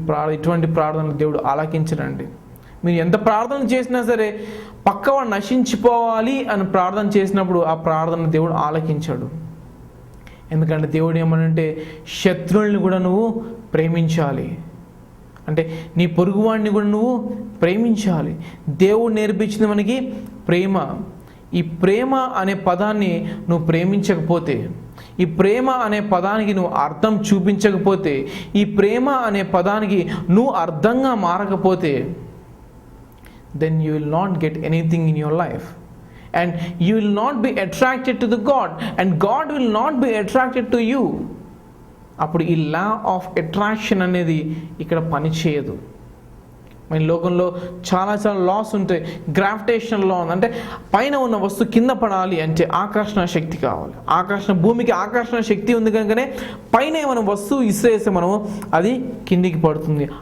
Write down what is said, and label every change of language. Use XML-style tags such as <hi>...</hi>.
<te>ఇటువంటి ప్రార్థనలు దేవుడు ఆలకించడండి. మీరు ఎంత ప్రార్థన చేసినా సరే పక్కవాడు నశించిపోవాలి అని ప్రార్థన చేసినప్పుడు ఆ ప్రార్థన దేవుడు ఆలకించాడు. ఎందుకంటే దేవుడు ఏమనంటే, శత్రువుల్ని కూడా నువ్వు ప్రేమించాలి, అంటే నీ పొరుగువాడిని కూడా నువ్వు ప్రేమించాలి. దేవుడు నేర్పించింది మనకి ప్రేమ. ఈ ప్రేమ అనే పదాన్ని నువ్వు ప్రేమించకపోతే, ఈ ప్రేమ అనే పదానికి నువ్వు అర్థం చూపించకపోతే, ఈ ప్రేమ అనే పదానికి నువ్వు అర్థంగా మారకపోతే,</te> <en>then you will not get anything in your life, and you will not be attracted to the God, and God will not be attracted to you.</en> <te>అప్పుడు ఈ లా ఆఫ్ అట్రాక్షన్ అనేది ఇక్కడ పనిచేయదు. మన లోకంలో చాలా లాస్ ఉంటాయి. గ్రావిటేషనల్ లా అంటే పైన ఉన్న వస్తువు కింద పడాలి అంటే ఆకర్షణ శక్తి కావాలి. భూమికి ఆకర్షణ శక్తి ఉంది కనుకనే పైన ఏమైనా వస్తువు ఇసేస్తే మనము అది కిందికి పడుతుంది.</te>